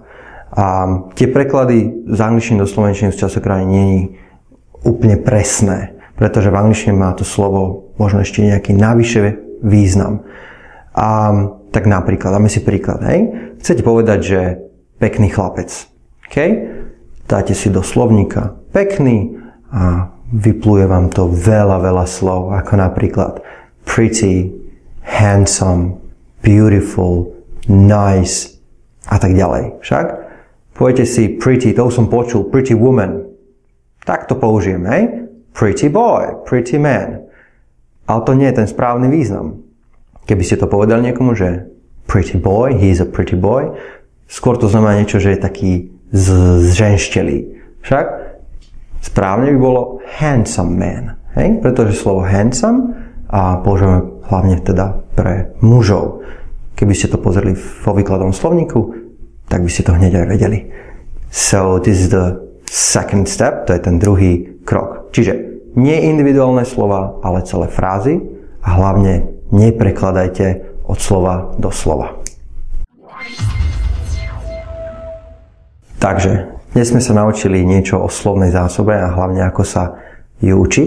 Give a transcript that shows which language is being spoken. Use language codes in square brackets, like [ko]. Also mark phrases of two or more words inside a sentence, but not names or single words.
[sk] A tie preklady z angličtiny do slovenčiny sú častokrát nie úplne presné, pretože v angličtine má to slovo možno ešte nejaký navyše význam. Tak napríklad, dáme si príklad, hej? Chcete povedať, že pekný chlapec. Okay? Dáte si do slovníka pekný a vypluje vám to veľa slov, ako napríklad [en] pretty, handsome, beautiful, nice [sk] a tak ďalej. Však? Poviete si pretty, to som počul, [en] pretty woman. [sk] Tak to použijem, hej? [en] Pretty boy, pretty man. [sk] Ale to nie je ten správny význam. Keby ste to povedali niekomu, že [en] pretty boy, he is a pretty boy, [sk] skôr to znamená niečo, že je taký zženštelý. Však správne by bolo [en] handsome man. [sk] Hej? Pretože slovo handsome používame hlavne teda pre mužov. Keby ste to pozreli vo výkladom slovníku, tak by ste to hneď aj vedeli. [en] So this is the second step, [sk] to je ten druhý krok. Čiže nie individuálne slova, ale celé frázy a hlavne neprekladajte od slova do slova. Takže dnes sme sa naučili niečo o slovnej zásobe a hlavne ako sa ju učiť.